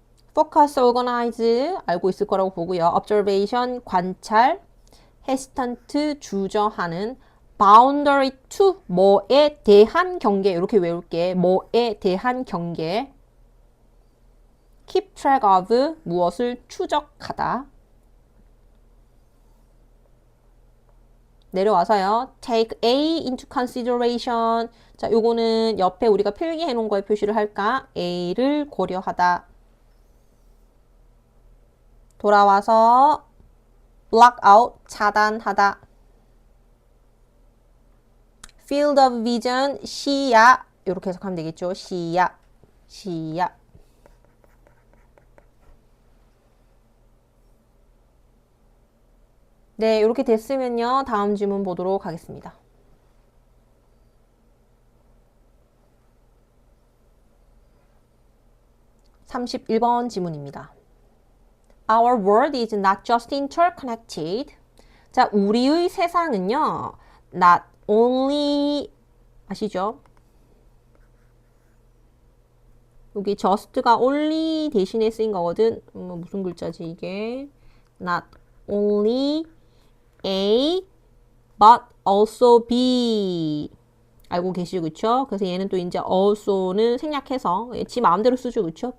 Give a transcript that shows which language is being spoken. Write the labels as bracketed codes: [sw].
[ko] focus, organize 알고 있을 거라고 보고요. observation 관찰. hesitant 주저하는. boundary to 뭐에 대한 경계 이렇게 외울게. 뭐에 대한 경계. keep track of 무엇을 추적하다. 내려와서요. [en] Take A into consideration. [ko] 자, 요거는 옆에 우리가 필기해 놓은 거에 표시를 할까? A를 고려하다. 돌아와서 block out, 차단하다. field of vision, 시야. 이렇게 해석하면 되겠죠. 시야, 시야. 네, 이렇게 됐으면요. 다음 질문 보도록 하겠습니다. 31번 질문입니다. [en] Our world is not just interconnected. [ko] 자, 우리의 세상은요. not only 아시죠? 여기 just가 only 대신에 쓰인 거거든. 무슨 글자지 이게? [en] not only A but also B. [ko] 알고 계시죠, 그쵸? 그래서 얘는 또 이제 also는 생략해서 지 마음대로 쓰죠, 그쵸?